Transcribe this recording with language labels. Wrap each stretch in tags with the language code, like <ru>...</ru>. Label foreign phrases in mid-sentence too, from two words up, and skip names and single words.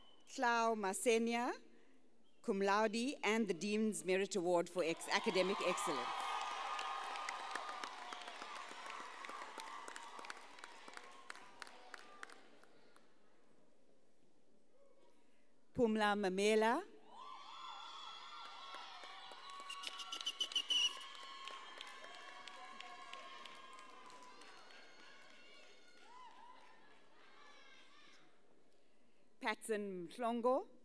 <en>Clau Masenia,</en> <la>cum laude,</la> <en>and the Dean's Merit Award for Academic Excellence. Pumla Mamela, Patson Mhlongo,</en>